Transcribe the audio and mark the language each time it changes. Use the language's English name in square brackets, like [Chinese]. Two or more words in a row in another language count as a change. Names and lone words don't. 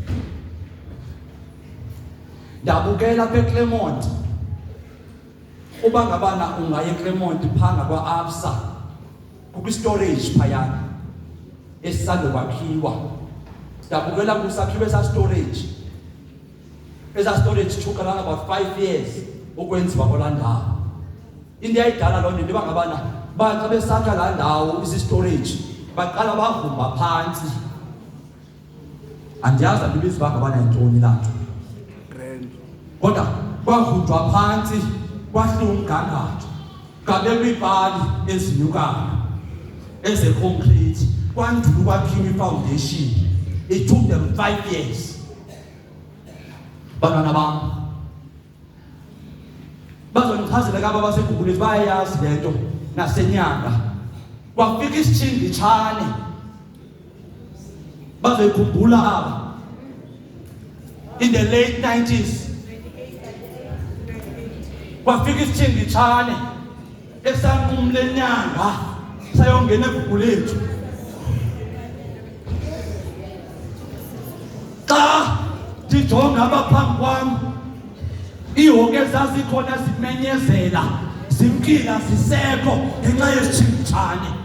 [Xhosa] ndabukela apha eClermont uba ngabana ungaya eClermont phanga kwa-ABSA kukwi-storage phayana esisandokwakhiwa ndabukela kusakhiwa esa storage [English] took around about 5 years [Xhosa] ukwenziwa kwala ndawo into eyayidala loo nto into bangabana baxa besakha laa ndawo isi-storage baqala bavumba phantsi andiyazi andibizi bangabana yintoni laa nto kodwa kwavunjwa phantsi kwahliwa umgangatho ngabekwa iipali ezinyukayo ezeconcrete kwandula ukwakhiwa ifoundation. [English] It took them 5 years. [Xhosa] Bantwana bam bazondichazela kaba baseGugulethu bayayazi le nto naseNyanga kwafika isitshingitshane bazoyikhumbula aba [English] in the late 90s. [Xhosa] Kwafika isitshingitshane esanqumla eNyanga sayongena eGugulethu. Xa ndijonga abaphambi kwam iihoke ezazikhona zimenyezela zimkila zisekho ngenxa yesitshingitshane.